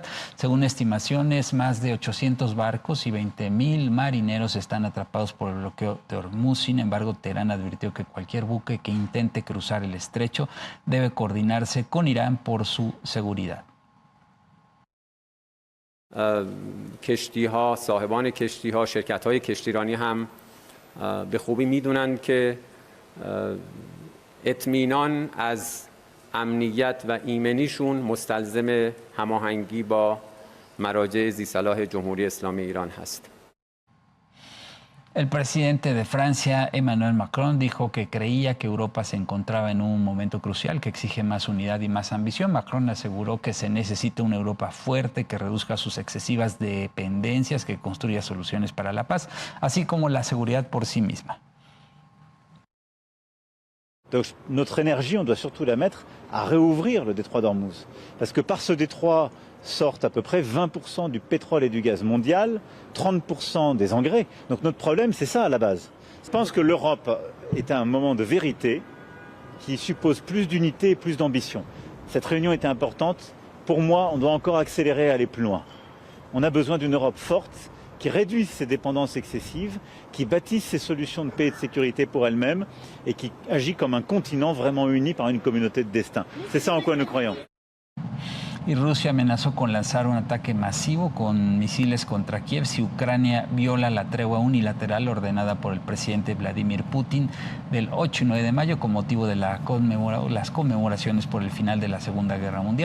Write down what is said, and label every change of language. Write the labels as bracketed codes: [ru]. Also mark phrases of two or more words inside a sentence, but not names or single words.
[es] Según estimaciones, más de 800 barcos y 20,000 marineros están atrapados por el bloqueo de Hormuz. Sin embargo, Teherán advirtió que cualquier buque que intente cruzar el estrecho debe coordinarse con Irán por su seguridad. [fa] کشتی‌ها، صاحبان کشتی‌ها، شرکت‌های کشتیرانی هم به خوبی می‌دونن که اطمینان از امنیت و ایمنیشون مستلزم هماهنگی با مراجع ذی‌صلاح جمهوری اسلامی ایران هست. [es] El presidente de Francia, Emmanuel Macron, dijo que creía que Europa se encontraba en un momento crucial que exige más unidad y más ambición. Macron aseguró que se necesita una Europa fuerte que reduzca sus excesivas dependencias, que construya soluciones para la paz, así como la seguridad por sí misma. [fr] Donc notre énergie, on doit surtout la mettre à réouvrir le détroit d'Ormuz. Parce que par ce détroit sortent à peu près 20% du pétrole et du gaz mondial, 30% des engrais. Donc notre problème, c'est ça à la base. Je pense que l'Europe est à un moment de vérité qui suppose plus d'unité et plus d'ambition. Cette réunion était importante. Pour moi, on doit encore accélérer et aller plus loin. On a besoin d'une Europe forte qui réduise ses dépendances excessives, qui bâtisse ses solutions de paix et de sécurité pour elle-même et qui agit comme un continent vraiment uni par une communauté de destin. C'est ça en quoi nous croyons. [es] Y Rusia amenazó con lanzar un ataque masivo con misiles contra Kiev si Ucrania viola la tregua unilateral ordenada por el presidente Vladimir Putin del 8 y 9 de mayo con motivo de las conmemoraciones por el final de la Segunda Guerra Mundial.